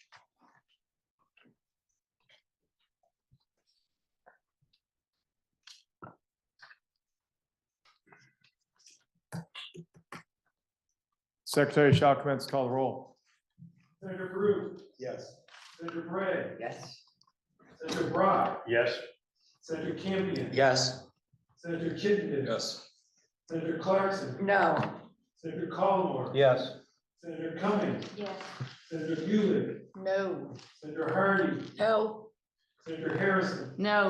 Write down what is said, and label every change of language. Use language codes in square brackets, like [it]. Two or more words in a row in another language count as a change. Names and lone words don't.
[en] Secretary shall commence to call the roll. Senator Brew, Yes. Senator Bray, Yes. Senator Brock, Yes. Senator Campion, Yes. Senator Chittenden, Yes. Senator Clarkson, No. Senator Collmore, Yes. Senator Cummings, Yes. Senator Bueller, No. Senator Hardy, No. Senator Harrison, No.